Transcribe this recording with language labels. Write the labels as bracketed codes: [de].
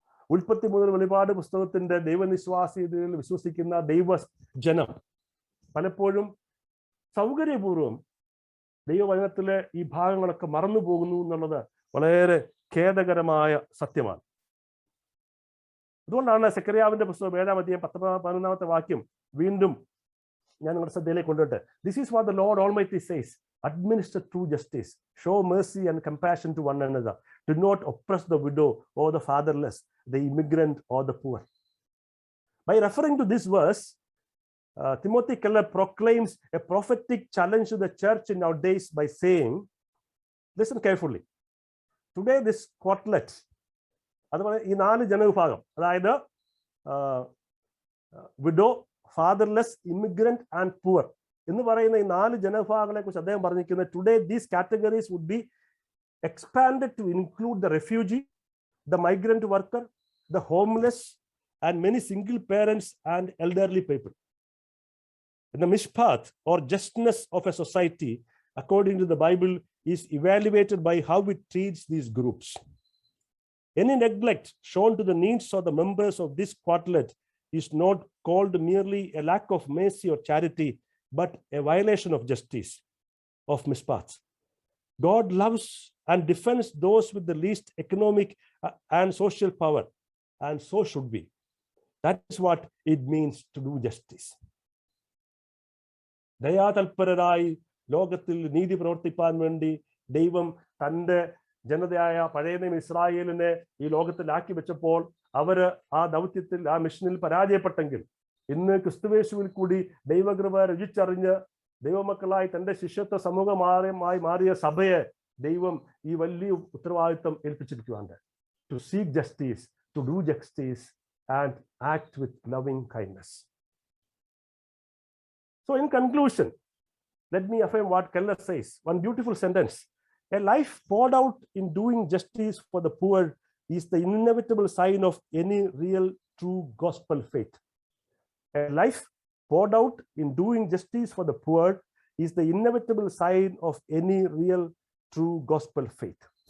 [ml] ഉൽപ്പത്തി മുതൽ വെളിപാട് പുസ്തകത്തിന്റെ ദൈവനിശ്വാസ്യതയിൽ വിശ്വസിക്കുന്ന ദൈവജനം പലപ്പോഴും സൗകര്യപൂർവ്വം ദൈവവചനത്തിലെ ഈ ഭാഗങ്ങളൊക്കെ മറന്നു പോകുന്നു എന്നുള്ളത് വളരെ ഖേദകരമായ സത്യമാണ്. അതുകൊണ്ടാണ് സെക്കറിയാവിന്റെ പുസ്തകം 7-ാം അധ്യായം 11-ാമത്തെ വാക്യം വീണ്ടും ഞാൻ നിങ്ങളുടെ ശ്രദ്ധയിലേക്ക് കൊണ്ടുവരട്ടെ. [en] This is what the Lord Almighty says, administer true justice, show mercy and compassion to one another, do not oppress the widow or the fatherless, the immigrant or the poor. By referring to this verse, Timothy Keller proclaims a prophetic challenge to the church in our days by saying, listen carefully, today this quartet, [ml] അതുപോലെ ഈ 4 ജനവിഭാഗം, അതായത് [en] widow, fatherless, immigrant and poor [ml] എന്ന് പറയുന്ന ഈ 4 ജനവിഭാഗങ്ങളെ കുറിച്ച് അദ്ദേഹം പറഞ്ഞിരിക്കുന്നത്, [en] Today these categories would be expanded to include the refugee, the migrant worker, the homeless and many single parents and elderly people. The mishpat or justness of a society, according to the Bible, is evaluated by how it treats these groups. Any neglect shown to the needs of the members of this quartet is not called merely a lack of mercy or charity, but a violation of justice, of mishpat. God loves and defends those with the least economic and social power, and so should we. That is what it means to do justice. [ml] ദയാതൽപരരായി ലോകത്തിൽ നീതി പ്രവർത്തിപ്പാൻ വേണ്ടി ദൈവം തൻ്റെ ജനതയായ പഴയ നിയമ ഇസ്രായേലിനെ ഈ ലോകത്തിലാക്കി വെച്ചപ്പോൾ അവര് ആ ദൗത്യത്തിൽ, ആ മിഷനിൽ പരാജയപ്പെട്ടെങ്കിൽ ഇന്ന് ക്രിസ്തുവേശുവിൽ കൂടി ദൈവകൃപ രുചിച്ചറിഞ്ഞ് ദൈവമക്കളായി തന്റെ ശിഷ്യത്വ സമൂഹമായി മാറിയ സഭയെ ദൈവം ഈ വലിയ ഉത്തരവാദിത്വം ഏൽപ്പിച്ചിരിക്കുകയാണ്. [en] To seek justice, to do justice and act with loving kindness. So in conclusion, let me affirm what Keller says. One beautiful sentence. A life poured out in doing justice for the poor is the inevitable sign of any real true gospel faith. A life poured out in doing justice for the poor is the inevitable sign of any real true gospel faith.